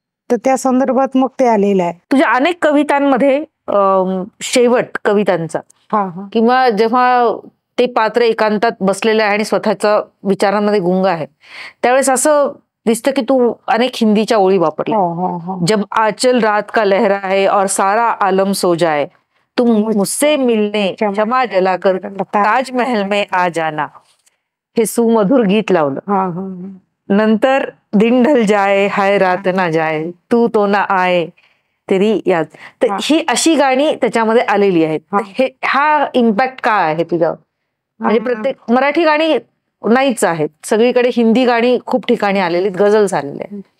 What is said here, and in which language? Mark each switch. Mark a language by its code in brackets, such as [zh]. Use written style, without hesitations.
[mr] तर त्या संदर्भात मग ते आलेलं आहे. तुझ्या अनेक कवितांमध्ये शेवट कवितांचा, हा हा किंवा जेव्हा ते पात्र एकांतात बसलेलं आहे आणि स्वतःच्या विचारांमध्ये गुंग आहे, त्यावेळेस असं दिसतं की तू अनेक हिंदीच्या ओळी वापरल्या. हो हो हो [hi] जब आंचल रात का लहरा है और सारा आलम सो जाए, तुम मुझसे मिलने क्षमा जला कर ताजमहल में आ जाना, [mr] हे सुमधुर गीत लावलं. हा हा [hi] नंतर दिन ढल जाए हाय रात ना जाए, तू तो ना आए तेरी याद. [mr] तर हा. ही अशी गाणी त्याच्यामध्ये आलेली आहेत. हा. तर हा इम्पॅक्ट काय आहे तुझा? म्हणजे प्रत्येक मराठी गाणी नाहीच आहेत, सगळीकडे हिंदी गाणी खूप ठिकाणी आलेली, गझल झालेले आहेत.